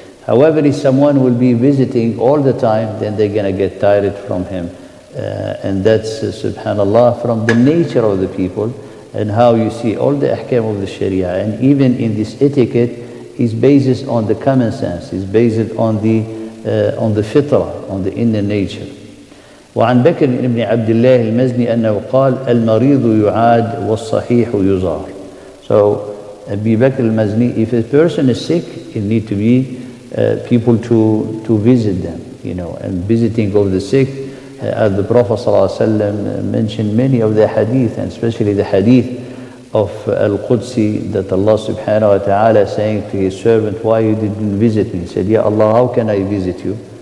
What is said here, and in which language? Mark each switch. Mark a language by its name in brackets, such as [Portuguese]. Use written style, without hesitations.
[English] However, if someone will be visiting all the time, then they're going to get tired from him. And that's, subhanAllah, from the nature of the people, and how you see all the ahkam of the Sharia. And even in this etiquette is based on the common sense, is based on the fitrah, on the inner nature. [Arabic] وعن بكر بن عبد الله المزني أنه قال: المريض يعاد والصحيح يزار. [English] So Abu Bakr al-Mazni, if a person is sick, it need to be people to visit them, and visiting of the sick. As the Prophet ﷺ mentioned many of the hadith, and especially the hadith of Al-Qudsi, that Allah subhanahu wa ta'ala saying to his servant, why you didn't visit me? He said, Ya Allah, how can I visit you?